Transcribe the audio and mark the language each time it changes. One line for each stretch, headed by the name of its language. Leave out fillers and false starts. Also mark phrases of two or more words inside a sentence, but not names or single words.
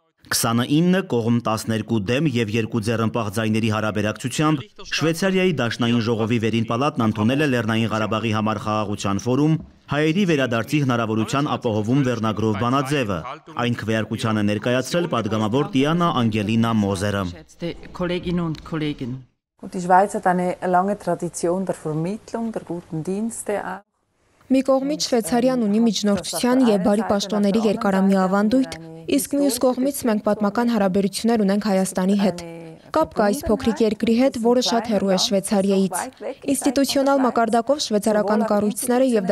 Armenian: 29 կողմ 12 դեմ և 2 ձեռնպահ ձայների հարաբերակցությամբ Շվեյցարիայի Դաշնային ժողովի վերին պալատն ընդունել է Լեռնային Ղարաբաղի համար խաղաղության ֆորում հայերի վերադարձի հնարավորության ապահովում վերնագրով բանաձևը։ Այն քվեարկությանը ներկայացրել պատգամավոր Տիանա Անգելինա Մոզերը։
German: Die Schweiz hat eine lange Tradition der Vermittlung der guten Dienste.
Armenian: Մի կողմից Շվեյցարիան ունի միջնորդության և բարի պաշտոնների երկարամյա ավանդույթ, իսկ մյուս կողմից մենք պատմական հարաբերություններ ունենք Հայաստանի հետ։ Կապ կա այս փոքրիկ երկրի հետ, որը շատ հեռու է Շվեյցարիայից։ Ինստիտուցիոնալ մակարդակով շվեյցարական կառույցները և